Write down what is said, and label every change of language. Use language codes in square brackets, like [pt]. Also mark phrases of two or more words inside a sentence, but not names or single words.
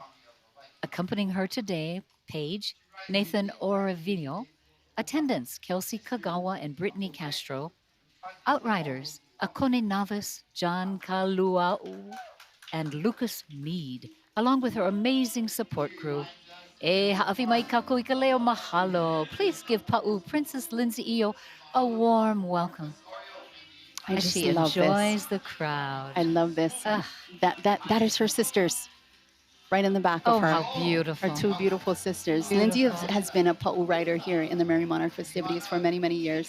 [en] Accompanying her today, Paige, Nathan Oravino, attendants Kelsey Kagawa and Brittany Castro, outriders Akone Navas, John Kaluau, and Lucas Mead, along with her amazing support crew. [haw] E ha'awi mai kako i ka leo mahalo. [en] Please give Pa'u Princess Lindsay Io a warm welcome I as just she love enjoys this. the crowd. I love this. Ah. That is her sisters, right in the back Oh, of her. how beautiful. Her two beautiful sisters. Beautiful. Lindsay has been a Pa'u rider here in the Merrie Monarch festivities for many, many years.